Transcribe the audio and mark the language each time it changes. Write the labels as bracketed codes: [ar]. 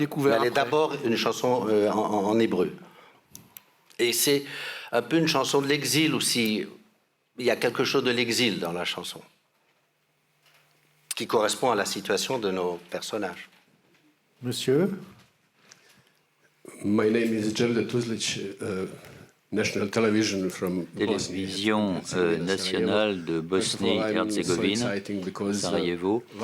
[fr] découvert Mais elle est après. d'abord une chanson en hébreu. Et c'est un peu une chanson de l'exil aussi. Il y a quelque chose de l'exil dans la chanson qui correspond à la situation de nos personnages. Monsieur, [en] My name is Javda Tuzlic, National Television from [fr] Télévision nationale de Bosnie-Herzégovine, Sarajevo.